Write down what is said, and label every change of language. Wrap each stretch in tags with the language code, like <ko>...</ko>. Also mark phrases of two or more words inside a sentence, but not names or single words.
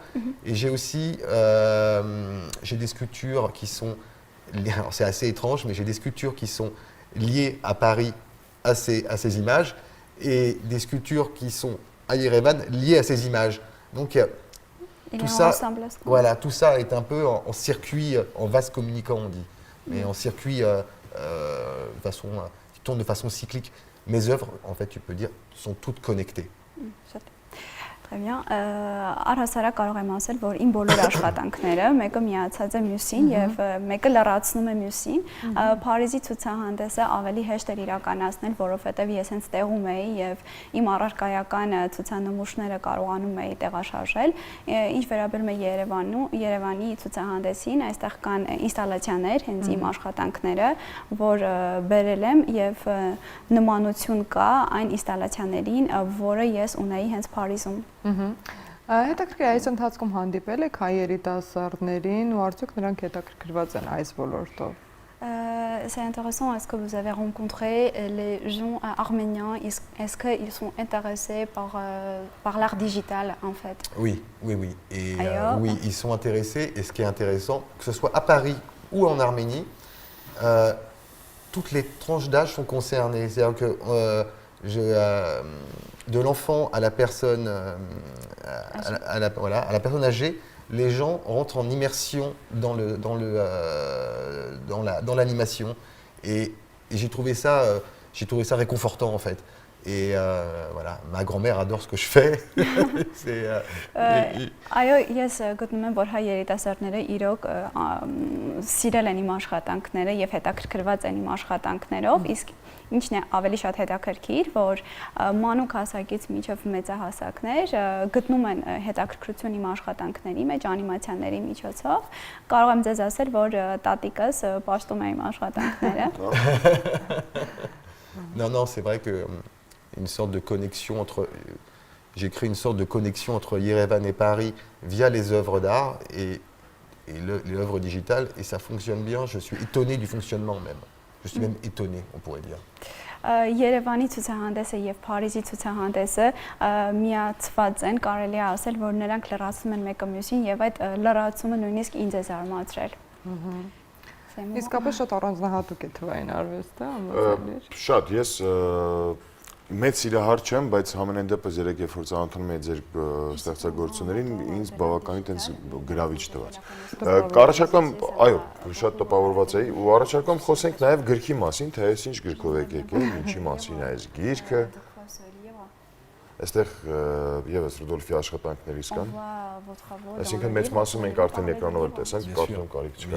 <fr>Et j'ai aussi j'ai des sculptures qui sont, alors c'est assez étrange, mais j'ai des sculptures qui sont liées à Paris, à ces images, et des sculptures qui sont à Yerevan liées à ces images. Donc Il tout y a un ça, ensemble, voilà, tout ça est un peu en circuit, en vase communicant, on dit, mais en circuit qui tourne de façon cyclique. Mes œuvres, en fait, tu peux dire, sont toutes connectées. Très bien.</fr> <hy>Առհասարակ կարող եմ ասել, որ իմ բոլոր աշխատանքները մեկը միացած է մյուսին եւ մեկը լրացնում է մյուսին։ Փարիզի ցուցահանդեսը ավելի հեշտ էր իրականացնել, որովհետեւ ես հենց տեղում էի եւ իմ առարկայական ցուցանմուշները կարողանում էի տեղաշարժել։ Ինչ վերաբերում է Երևանի ցուցահանդեսին, այստեղ կան ինստալացիաներ, հենց իմ աշխատանքները, որ բերել եմ եւ նմանություն կա այն ինստալացիաներին, որը ես ունեի հենց Փարիզում։ Հետաքրքիր է, այս ընթացքում հանդիպել եք հայ երիտասարդներին ու արդյոք նրանք հետաքրքրված են այս ոլորտով։</hy> <fr>C'est intéressant, est-ce que vous avez rencontré les gens arméniens, est-ce qu'ils sont intéressés par l'art digital en fait? Oui. Et oui, ils sont intéressés, et ce qui est intéressant, que ce soit à Paris ou en Arménie, toutes les tranches d'âge sont concernées. C'est-à-dire que de l'enfant à la personne à la personne âgée, les gens rentrent en immersion dans l'animation et j'ai trouvé ça réconfortant en fait. Et voilà, ma grand-mère adore ce que je fais.</fr> <hy>Այո, ես գտնում եմ, որ հայ երիտասարդները իրոք սիրել են իմ աշխատանքները եւ հետաքրքրված են իմ աշխատանքներով, իսկ ինչն է ավելի շատ հետաքրքիր, որ մանուկ հասակից մինչև մեծահասակներ գտնում են հետաքրքրություն իմ աշխատանքների մեջ, անիմացիաների միջոցով։ Կարող եմ ձեզ ասել, որ տատիկս պաշտում է իմ աշխատանքները։</hy> <fr>Non, c'est vrai que j'ai créé une sorte de connexion entre Yerevan et Paris via les œuvres d'art et les œuvres digitales, et ça fonctionne bien. Je suis étonné du fonctionnement même. Je suis même étonné, on pourrait dire.</fr> <hy>Երևանի ցուցահանդեսը եւ Փարիզի ցուցահանդեսը միացված են, կարելի է ասել, որ նրանք լրացնում են մեկը մյուսին եւ այդ լրացումը նույնիսկ ինձ է զարմացրել։ Իսկապես շատ առանձնահատուկ է թվային արվեստը, Շատ, ես մեծ սիրահար չեմ, բայց համենայն դեպս երեք երբ որ ծանոթանում եմ ձեր ստեղծագործություններին, ինձ բավականին տենց գրավիչ տված։ Առաջարկում, այո, շատ տպավորված էի ու առաջարկում խոսենք նաև գրքի մասին, թե այս ինչ գրքով եք եկել, ինչի մասին է այս գիրքը։ Այստեղ եւս Ռուդոլֆի աշխատանքներից կան։ Այսինքն մեծ մասը մենք արդեն էկրանով էլ տեսանք, կարծում կարիք չկա։</hy>